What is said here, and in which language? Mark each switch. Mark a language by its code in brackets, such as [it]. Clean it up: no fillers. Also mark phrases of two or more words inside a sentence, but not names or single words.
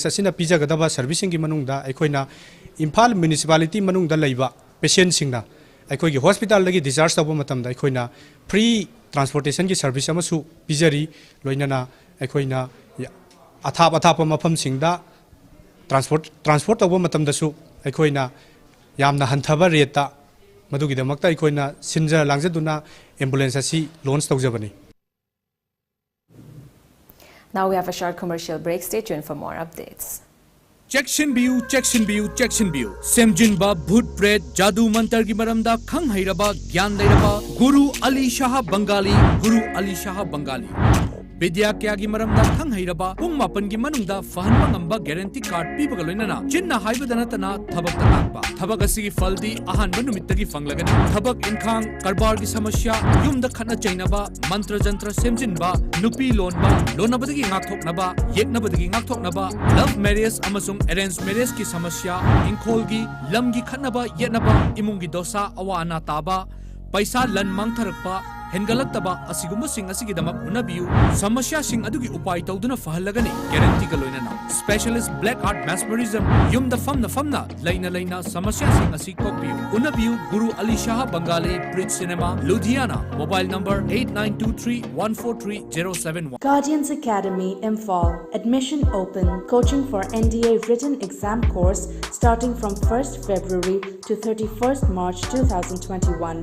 [mni] asina pijagadaba servicing gi manungda aikoina Imphal municipality manungda leiba patient singna aikoigi hospital lagi discharge tawba matamda aikoina [en] free transportation [mni] gi service amasu pijari loinana aikoina athap athap mafam singda [en] transport over [mni] matamdasu aikoina yamna hanthaba reta madugidamakta aikoina sinja langjaduna ambulance asi launch tawjabani. [en] Now we have a short commercial break. Stay tuned for more updates. Chection view, chection view, chection view. [mni] Semjinba [hi] bhut pret jadu mantar [mni] ki maramda khang hairaba gyan leiraba Guru Ali Shah Bengali, Guru Ali Shah Bengali. Vidya kya ki maramda khang hairaba pung mapan ki manungda fahanba ngamba [en] guarantee card [mni] pibaga loinana chinna haibadana tana thabak takpa thabak asigi faldi ahanba numittagi fanglagani thabak inkhang karbar ki samasya yumda khana chainaba mantra jantra semjinba nupi lonba lonabadagi ngakthoknaba yeknabadagi ngakthoknaba [en] love marriage [mni] amasung [en] arranged marriage [mni] ki samasya inkolgi lamgi khanaba yetnaba imungi dosa awana taba paisa lan mangtharakpa hengalakaba asiguma sing asigidamak unabiu samasya sing adugi upai tawduna fahalagani guarantee ka loinana [en] specialist black art mesmerism [mni] yumda famna laina samasya sing asi kokbiu unabiu Guru Ali Shah Bengali Bridge Cinema Ludhiana [en] mobile number [mni] 8923143071. [en] Guardians Academy Imphal. Admission open. Coaching for NDA written exam course starting from 1st February to 31st March 2021.